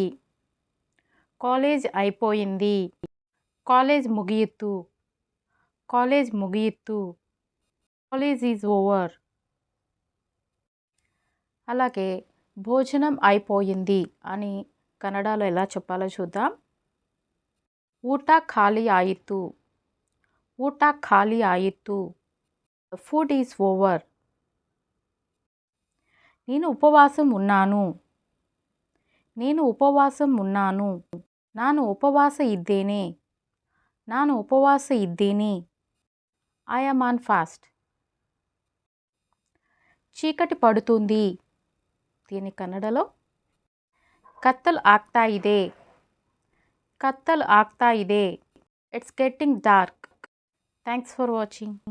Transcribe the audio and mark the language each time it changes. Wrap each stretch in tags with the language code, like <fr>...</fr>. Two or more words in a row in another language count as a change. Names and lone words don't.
<te>కాలేజ్ అయిపోయింది.</te> <kn>ಕಾಲೇಜ್ ಮುಗಿಯಿತು. ಕಾಲೇಜ್ ಮುಗಿಯಿತು.</kn> <en>college is over.</en> <te>అలాగే భోజనం అయిపోయింది అని కన్నడలో ఎలా చెప్పాలో చూద్దాం.</te> <kn>ಊಟ ಖಾಲಿ ಆಯಿತು. ಊಟ ಖಾಲಿ ಆಯಿತು.</kn> <en>food is over.</en> <te>నేను ఉపవాసం ఉన్నాను. నేను ఉపవాసం ఉన్నాను.</te> <kn>ನಾನು ಉಪವಾಸ ಇದ್ದೇನೆ. ನಾನು ಉಪವಾಸ ಇದ್ದೇನೆ.</kn> <en>I am on fast.</en> <te>చీకటి పడుతుంది. దీని కన్నడలో</te> <kn>ಕತ್ತಲು ಆಗ್ತಾ ಇದೆ. ಕತ್ತಲು ಆಗ್ತಾ ಇದೆ.</kn> <en>it's getting dark. thanks for watching.</en>